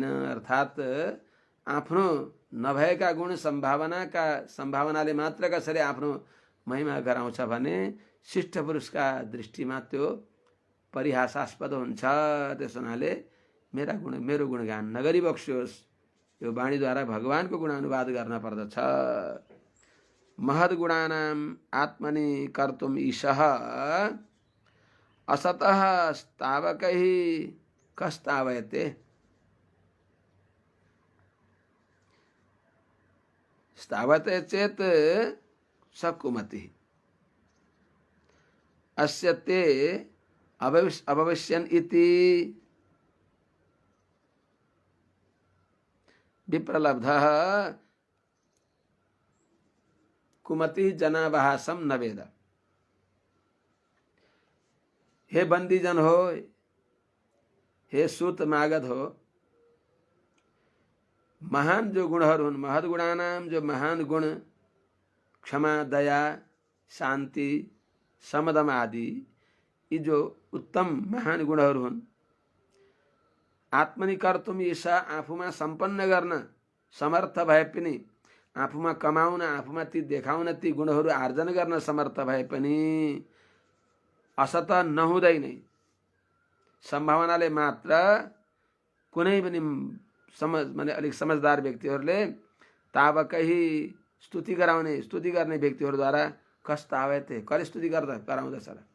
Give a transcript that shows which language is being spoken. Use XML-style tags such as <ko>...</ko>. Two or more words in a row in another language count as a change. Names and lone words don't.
<ne>अर्थात् आफ्नो नभएका गुण सम्भावनाले मात्र कसरी आफ्नो महिमा गराउँछ भने शिष्ट पुरुषका दृष्टिमा त्यो परिहासास्पद हुन्छ। त्यस हुनाले मेरो गुणगान नगरी बक्सियोस्, यो वाणीद्वारा भगवानको गुणानुवाद गर्न पर्दछ।</ne> <sa>महद्गुणानाम् आत्मनि कर्तुम् ईशः असतः स्तावकैः कस्तावयते। स्तावते चेत् सकुमति अस्य ते अभविष्यन् इति विप्रलब्धः कुमति जनावहासम न वेद।</sa> <ne>हे बंदीजन हो, हे सूत मागध हो, महान जो गुणहरू हुन्, महद्गुणानाम जो महान गुण क्षमा, दया, शान्ति, समदम आदि, यी जो उत्तम महान गुणहरू हुन्,</ne> <sa>आत्मनि कर्तुम्</sa> <ne>ईशा आफूमा सम्पन्न गर्न समर्थ भए पनि, आफूमा कमाउन, आफूमा ती देखाउन, ती गुणहरू आर्जन गर्न समर्थ भए पनि असत नहुँदै नै सम्भावनाले मात्र कुनै पनि माने अलिक समझदार व्यक्तिहरूले ताबकै स्तुति गर्ने व्यक्तिहरूद्वारा कस्तावयते, कसले स्तुति गराउँदछ र?</ne>